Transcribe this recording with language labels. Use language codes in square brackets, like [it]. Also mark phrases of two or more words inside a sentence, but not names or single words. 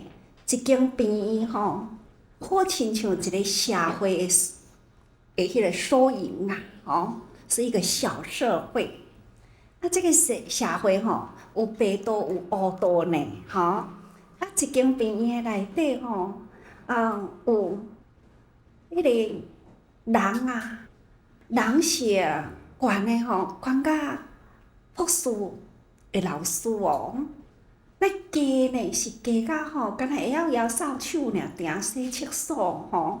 [nan] 一间病院好亲像一个社会的迄个缩影是一个小社会。这个社会有白道有黑道呢，一间病院内底有迄个人啊，人是悬的吼，悬甲博士的老师哦。那家呢是家甲吼，敢若会晓摇扫帚尔，定洗厕所吼。